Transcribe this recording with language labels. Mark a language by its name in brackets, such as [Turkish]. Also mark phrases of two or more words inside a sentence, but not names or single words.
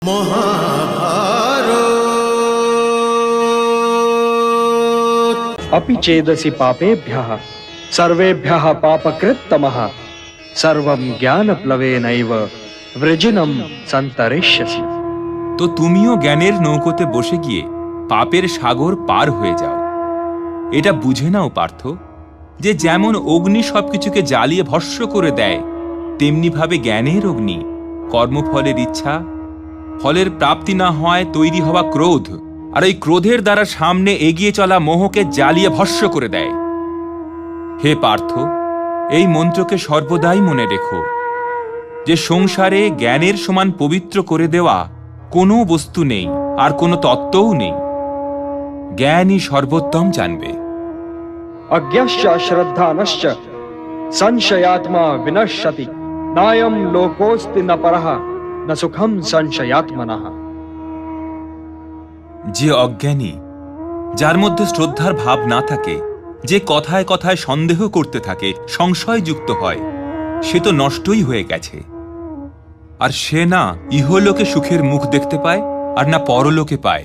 [Sanskrit] अपि चेदसि पापेभ्यः सर्वेभ्यः पापकृत्तमः सर्वं ज्ञानप्लवेनैव वृजिनं सन्तरिष्यसि। [Bangla] তো তুমিও জ্ঞানের নৌকোতে বসে গিয়ে পাপের সাগর পার হয়ে যাও। এটা বুঝে নাও পার্থ, যে যেমন অগ্নি সবকিছুকে জ্বালিয়ে ভস্ম করে দেয়, তেমনি ভাবে জ্ঞানের অগ্নি কর্মফলের ইচ্ছা, ফলের প্রাপ্তি না হয় তৈরি হওয়া ক্রোধ, আর এই ক্রোধের দ্বারা সামনে এগিয়ে চলা মোহকে জ্বালিয়ে ভস্ম করে দেয়। হে পার্থ, এই মন্ত্রকে সর্বদাই মনে রেখো যে সংসারে জ্ঞানের সমান পবিত্র করে দেওয়া কোনো বস্তু নেই, আর কোনো তত্ত্বও নেই। জ্ঞানই সর্বোত্তম জানবে। [Sanskrit] अज्ञश्च श्रद्धानश्च संशयात्मा विनश्यति नायं लोकोऽस्ति न परः न सुखं संशयात्मनः। [Bangla] যে অজ্ঞানী, যার মধ্যে শ্রদ্ধার ভাব না থাকে, যে কথায় কথায় সন্দেহ করতে থাকে, সংশয়যুক্ত হয়, সে তো নষ্টই হয়ে গেছে। আর সে না ইহলোকে সুখের মুখ দেখতে পায়, আর না পরলোকে পায়।